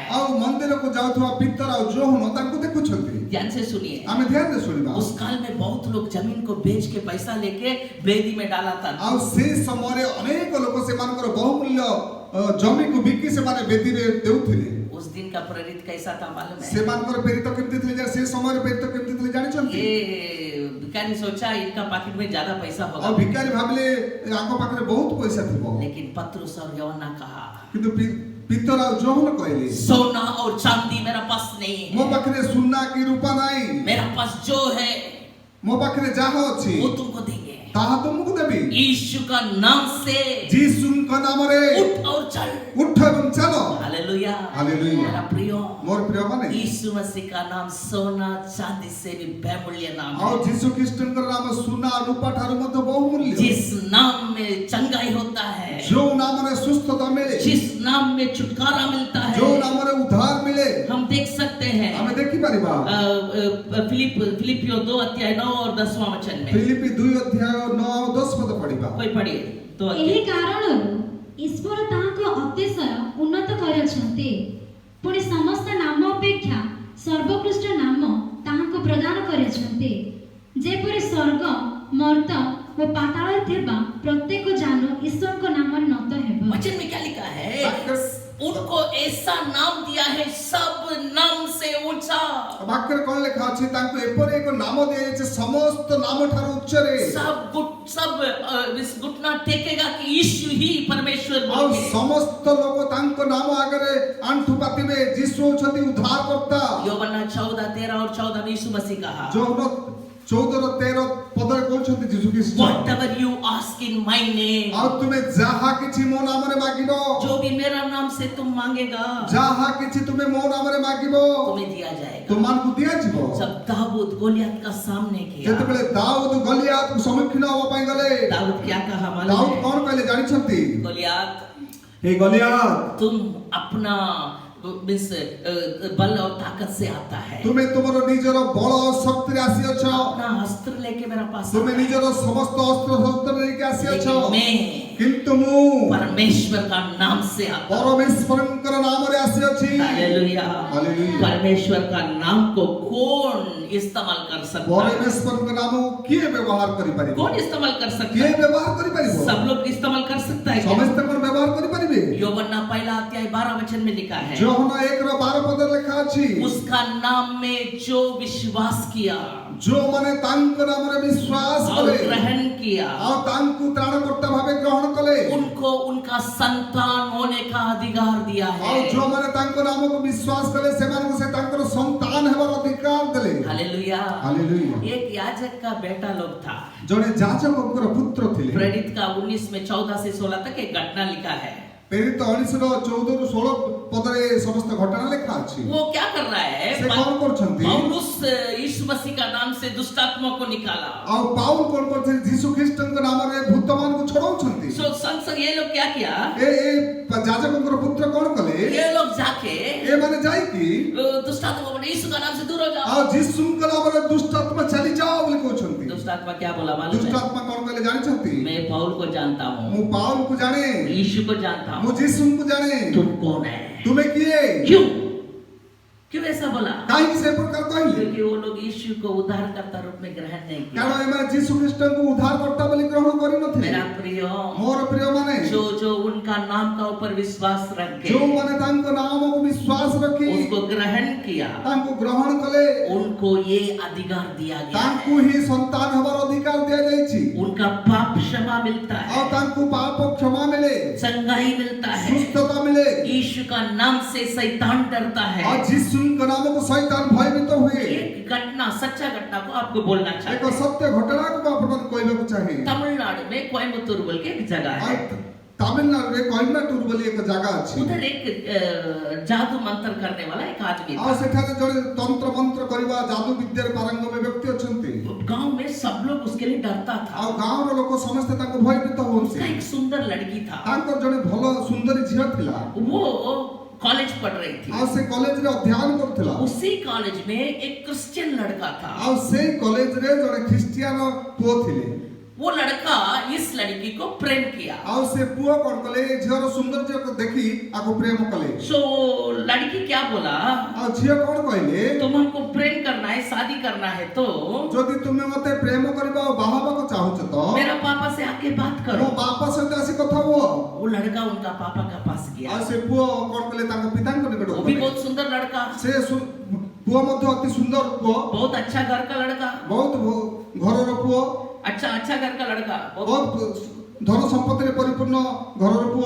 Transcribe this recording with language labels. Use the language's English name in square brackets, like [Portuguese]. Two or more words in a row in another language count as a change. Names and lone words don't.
[Odia] ଆ ମନ୍ଦିର କୁ ଯାଉଥିବା ପିତର ଆ ଯୋହନ ତାଙ୍କୁ ଦେଖୁଛନ୍ତି [Hindi] ध्यान से सुनिए, [Odia] ଆମେ ଧ୍ୟାନ ଦେଇ ଶୁଣିବା [Hindi] उस काल में बहुत लोग जमीन को बेच के पैसा लेके वेदी में डाला था। [Odia] ଆ ସେ ସମୟ ଅନେକ ଲୋକ ସେମାନଙ୍କର ବହୁମୂଲ୍ୟ ଜମି କୁ ବିକି ସେମାନେ ବେଦୀ ରେ ଦେଉଥିଲେ। [Hindi] उस दिन दिन का प्रेरित कैसा था मालूम है? [Odia] ସେମାନଙ୍କର ପ୍ରେରିତ କେମିତି ଥିଲେ ସେ ସମୟରେ ପ୍ରେରିତ କେମିତି ଥିଲେ ଜାଣିଛନ୍ତି? [Hindi] ये भिखारी सोचा इनका पॉकेट में ज्यादा पैसा [Odia] ଆଉ [Hindi] होगा, [Odia] ଭିକାରୀ ଭାବିଲେ ଆଙ୍କ ପାଖରେ ବହୁତ ପଇସା ଥିବ, [Hindi] लेकिन पतरस और यूहन्ना कहा, [Odia] କିନ୍ତୁ ପିତର ଆଉ ଯୋହନ କହିଲେ [Hindi] सोना और चांदी मेरा पास नहीं [Odia] ମୋ [Hindi] है, [Odia] ପାଖରେ ସୁନା କି ରୂପା ନାହିଁ, [Hindi] मेरा पास जो है [Odia] ମୋ ପାଖରେ ଯାହା ଅଛି [Hindi] वो तुमको देंगे। [Odia] ତାହା ତୁମକୁ ଦେବି। [Hindi] यीशु का नाम से [Odia] ଯୀଶୁଙ୍କ ନାମରେ [Hindi] उठ और चल। [Odia] ଉଠ ଏବଂ ଚାଲ। [Hindi] हालेलुया। हालेलुया। मेरा प्रियो, [Odia] ମୋର ପ୍ରିୟ ମାନେ [Hindi] यीशु मसीह का नाम सोना चांदी से भी बहुमूल्य नाम [Odia] ଆଉ [Hindi] है। [Odia] ଯୀଶୁ ଖ୍ରୀଷ୍ଟଙ୍କର ନାମ ସୁନା ରୂପା ଠାରୁ ମଧ୍ୟ ବହୁମୂଲ୍ୟ। [Hindi] जिस नाम में चंगाई होता है, [Odia] ଯୋଉ ନାମରେ ସୁସ୍ଥତା ମିଳେ, [Hindi] जिस नाम में छुटकारा मिलता [Odia] ଯୋଉ [Hindi] है, [Odia] ନାମରେ ଉଦ୍ଧାର ମିଳେ [Hindi] हम देख सकते हैं [Odia] ଆମେ ଦେଖିପାରିବା। [Hindi] फिलिपियो 2 अध्याय 9 और 10वां वचन में। [Odia] ଫିଲିପି 2 ଅଧ୍ୟାୟ 9 ଆଉ 10 ପଦ ପଢିବା। [Hindi] कोई पढ़िए तो [Odia] ଏହି କାରଣରୁ ଈଶ୍ୱର ତାହାଙ୍କ ଅତିଶୟ ଉନ୍ନତ କରିଛନ୍ତି, ପୁଣି ସମସ୍ତ ନାମ ଅପେକ୍ଷା ସର୍ବୋତ୍କୃଷ୍ଟ ନାମ ତାହାଙ୍କୁ ପ୍ରଦାନ କରିଛନ୍ତି, ଯେପରି ସ୍ୱର୍ଗ ମର୍ତ୍ତ ଓ ପାତାଳରେ ଥିବା ପ୍ରତ୍ୟେକ ଜାନ ଈଶ୍ୱରଙ୍କ ନାମରେ ନତ ହେବ। [Hindi] वचन में क्या लिखा है? उनको ऐसा नाम दिया है सब नाम से ऊंचा। [Odia] ବାକ୍ୟରେ କଣ ଲେଖା ଅଛି? ତାଙ୍କୁ ଏପରି ଏକ ନାମ ଦିଆଯାଇଛି ସମସ୍ତ ନାମ ଠାରୁ ଉଚ୍ଚରେ। [Hindi] सब इस घुटना टेकेगा कि यीशु ही परमेश्वर [Odia] ଆଉ [Hindi] बोल के। [Odia] ସମସ୍ତ ଲୋକ ତାଙ୍କ ନାମ ଆଗରେ ଆଣ୍ଠୁ ପାତିବେ। ଯୀଶୁ ହେଉଛନ୍ତି ଉଦ୍ଧାରକର୍ତ୍ତା। [Hindi] ୟୋହନ୍ନା 14:13 और 14 में यीशु मसीह कहा, [Odia] ଯୋଉନ 14-13 ପଦରେ କହୁଛନ୍ତି ଯୀଶୁ ଖ୍ରୀଷ୍ଟ, [English] whatever you ask in my name, [Odia] ଆଉ ତୁମେ ଯାହା କିଛି ମୋ ନାମରେ ମାଗିବ, [Hindi] जो भी मेरा नाम से तुम मांगेगा [Odia] ଯାହା କିଛି ତୁମେ ମୋ ନାମରେ ମାଗିବ [Hindi] तुम्हें दिया जाएगा। [Odia] ତୁମମାନଙ୍କୁ ଦିଆଯିବ। [Hindi] जब दाऊद गोलियत का सामने किया, [Odia] ଯେତେବେଳେ ଦାଉଦ ଗଲିଆତକୁ ସମ୍ମୁଖୀନ ହେବା ପାଇଁ ଗଲେ, [Hindi] दाऊद क्या कहा [Odia] ଦାଉଦ [Hindi] मालूम है? [Odia] କଣ କହିଲେ ଜାଣିଛନ୍ତି? [Hindi] गोलियत, हे गलियात, तुम अपना बल और ताकत से आता है, [Odia] ତୁମେ ତୁମର ନିଜର ବଳ ଓ ଶକ୍ତିରେ ଆସିଅଛ, [Hindi] अपना अस्त्र लेके मेरा पास [Odia] ତୁମେ [Hindi] आता है। [Odia] ନିଜର ସମସ୍ତ ଅସ୍ତ୍ର ଶସ୍ତ୍ର ନେଇକି ଆସିଅଛ, [Hindi] लेकिन मैं [Odia] କିନ୍ତୁ ମୁଁ [Hindi] परमेश्वर का नाम से आता हूं। [Odia] ପରମେଶ୍ୱରଙ୍କର ନାମରେ ଆସିଅଛି। [Hindi] हालेलुया। हालेलुया। परमेश्वर का नाम को कौन इस्तेमाल कर सकता है? [Odia] ପରମେଶ୍ୱରଙ୍କ ନାମକୁ କିଏ ବ୍ୟବହାର କରିପାରିବ? [Hindi] कौन इस्तेमाल कर सकता [Odia] କିଏ [Hindi] है? [Odia] ବ୍ୟବହାର କରିପାରିବ? [Hindi] सब लोग इस्तेमाल कर सकता है क्या? [Odia] ସମସ୍ତେ କଣ ବ୍ୟବହାର କରିପାରିବେ? [Hindi] यूहन्ना 1 अध्याय 12 वचन में लिखा है, [Odia] ଯୋହନ 1:12 ପଦରେ ଲେଖା ଅଛି, [Hindi] उसका नाम में जो विश्वास किया [Odia] ଯୋଉମାନେ ତାଙ୍କ ନାମରେ ବିଶ୍ୱାସ [Hindi] और [Odia] କଲେ [Hindi] ग्रहण किया, [Odia] ଆଉ ତାଙ୍କୁ ତ୍ରାଣକର୍ତ୍ତା ଭାବେ ଗ୍ରହଣ କଲେ, [Hindi] उनको उनका संतान होने का अधिकार दिया [Odia] ଆଉ [Hindi] है। [Odia] ଯୋଉମାନେ ତାଙ୍କ ନାମକୁ ବିଶ୍ୱାସ କଲେ ସେମାନଙ୍କୁ ସେ ତାଙ୍କର ସନ୍ତାନ ହେବାର ଅଧିକାର ଦେଲେ। [Hindi] हालेलुया। [Odia] ହାଲେଲୁୟା। [Hindi] एक याजक का बेटा लोग था। [Odia] ଜଣେ ଯାଜକଙ୍କର ପୁତ୍ର ଥିଲେ। [Hindi] प्रेरित का 19 में 14 से 16 तक एक घटना लिखा है। [Odia] ପ୍ରେରିତ 19-14-16 ପଦରେ ସମସ୍ତ ଘଟଣା ଲେଖା ଅଛି। [Hindi] वो क्या कर रहा है? [Odia] ସେ କଣ କରୁଛନ୍ତି? [Hindi] पौलुस यीशु मसीह का नाम से दुष्ट आत्मा को निकाला। [Odia] ଆଉ ପାଉଲ କଣ କରୁଛନ୍ତି? ଯୀଶୁ ଖ୍ରୀଷ୍ଟଙ୍କ ନାମରେ ଭୂତମାନଙ୍କୁ ଛଡାଉଛନ୍ତି। [Hindi] सो संग संग ये लोग क्या किया? [Odia] ଏ ଯାଜକଙ୍କର ପୁତ୍ର କଣ କଲେ? [Hindi] ये लोग जाके [Odia] ଏମାନେ ଯାଇକି [Hindi] दुष्ट आत्मा को यीशु का नाम से दूर हो जाओ। [Odia] ଆଉ ଯୀଶୁଙ୍କ ନାମରେ ଦୁଷ୍ଟ ଆତ୍ମା ଚାଲି ଯାଅ ବୋଲି କହୁଛନ୍ତି। [Hindi] दुष्ट आत्मा क्या बोला मालूम [Odia] ଦୁଷ୍ଟ [Hindi] है? [Odia] ଆତ୍ମା କଣ କହିଲେ ଜାଣିଛନ୍ତି? [Hindi] मैं पौल को जानता हूँ, [Odia] ମୁଁ ପାଉଲକୁ ଜାଣେ, [Hindi] यीशु को जानता [Odia] ମୁଁ [Hindi] हूँ, [Odia] ଯୀଶୁଙ୍କୁ ଜାଣେ। [Hindi] तुम कौन है? [Odia] ତୁମେ କିଏ? [Hindi] क्यों क्यों ऐसा बोला? [Odia] କାହିଁକି ସେ ପ୍ରକାର କହିଲେ? [Hindi] क्योंकि वो लोग यीशु को उद्धारकर्ता रूप में ग्रहण नहीं किया। [Odia] କାରଣ ଏମାନେ ଯୀଶୁ ଖ୍ରୀଷ୍ଟଙ୍କୁ ଉଦ୍ଧାରକର୍ତ୍ତା ବୋଲି ଗ୍ରହଣ କରିନଥିଲେ। [Hindi] मेरा प्रिय, [Odia] ମୋର ପ୍ରିୟମାନେ, [Hindi] जो उनका नाम का ऊपर विश्वास रख के [Odia] ଯୋଉମାନେ ତାଙ୍କ ନାମକୁ ବିଶ୍ୱାସ ରଖି [Hindi] उसको ग्रहण किया, [Odia] ତାଙ୍କୁ ଗ୍ରହଣ କଲେ, [Hindi] उनको ये अधिकार दिया गया [Odia] ତାଙ୍କୁ [Hindi] है। [Odia] ହିଁ ସନ୍ତାନ ହେବାର ଅଧିକାର ଦିଆଯାଇଛି। [Hindi] उनका पाप क्षमा मिलता [Odia] ଆଉ [Hindi] है, [Odia] ତାଙ୍କୁ ପାପ କ୍ଷମା ମିଳେ, [Hindi] चंगाई मिलता है, [Odia] ସୁସ୍ଥତା ମିଳେ। [Hindi] यीशु का नाम से शैतान डरता [Odia] ଆଉ [Hindi] है। [Odia] ଯୀଶୁଙ୍କ ନାମକୁ ଶୈତାନ ଭୟଭୀତ ହୁଏ। [Hindi] एक घटना, सच्चा घटना को आपको बोलना [Odia] ଏକ [Hindi] चाहते हैं। [Odia] ସତ୍ୟ ଘଟଣାକୁ ମୁଁ ଆପଣଙ୍କୁ କହିବାକୁ ଚାହେଁ। [Hindi] तमिलनाडु में कोयम्बतूर बोल के एक जगह [Odia] ଆଉ [Hindi] है, [Odia] ତାମିଲନାଡୁରେ କୋଇମ୍ବାଟୁର ବୋଲି ଏକ ଜାଗା ଅଛି। [Hindi] उधर एक जादू मंत्र करने वाला एक आदमी [Odia] ଆଉ [Hindi] था। [Odia] ସେଠାରେ ଜଣେ ତନ୍ତ୍ର ମନ୍ତ୍ର କରିବା ଯାଦୁ ବିଦ୍ୟାରେ ପାରଙ୍ଗମ ବ୍ୟକ୍ତି ଅଛନ୍ତି। [Hindi] गांव में सब लोग उसके लिए डरता था। [Odia] ଆଉ ଗାଁର ଲୋକ ସମସ୍ତେ ତାଙ୍କୁ ଭୟଭୀତ ହୁଅନ୍ତି। [Hindi] उसका एक सुंदर लड़की था, [Odia] ତାଙ୍କର ଜଣେ ଭଲ ସୁନ୍ଦରୀ ଝିଅ ଥିଲା। [Hindi] वो कॉलेज पढ़ रही थी। [Odia] ଆଉ ସେ କଲେଜରେ ଅଧ୍ୟୟନ କରୁଥିଲା। [Hindi] उसी कॉलेज में एक क्रिश्चियन लड़का था। [Odia] ଆଉ ସେଇ କଲେଜରେ ଜଣେ ଖ୍ରୀଷ୍ଟିଆନ ପୁଅ ଥିଲେ। [Hindi] वो लड़का इस लड़की को प्रेम किया। [Odia] ଆଉ ସେ ପୁଅ କଣ କଲେ? ଏ ଝିଅର ସୌନ୍ଦର୍ଯ୍ୟକୁ ଦେଖି ଆକୁ ପ୍ରେମ କଲେ। [Hindi] सो लड़की क्या बोला? [Odia] ଆଉ ଝିଅ କଣ କହିଲେ? [Hindi] तुम हमको प्रेम करना है, शादी करना है तो [Odia] ଯଦି ତୁମେ ମତେ ପ୍ରେମ କରିବା ଆଉ ବାହା ହେବାକୁ ଚାହୁଁଛ ତ [Hindi] मेरा पापा से आके बात [Odia] ମୋ [Hindi] करो। [Odia] ବାପା ସହିତ ଆସି କଥା ହୁଅ। [Hindi] वो लड़का लड़का उनका पापा के पास गया। [Odia] ଆ ସେ ପୁଅ କଣ କଲେ ତାଙ୍କ ପିତାଙ୍କ ନିକଟ [Hindi] वो भी बहुत सुंदर लड़का, [Odia] ସେ ପୁଅ ମଧ୍ୟ ଅତି ସୁନ୍ଦର ପୁଅ, [Hindi] बहुत अच्छा घर का लड़का, [Odia] ବହୁତ ଘରର ପୁଅ, [Hindi] अच्छा घर का लड़का, [Odia] ବହୁତ ଧନ ସମ୍ପତ୍ତି ରେ ପରିପୂର୍ଣ୍ଣ ଘରର ପୁଅ।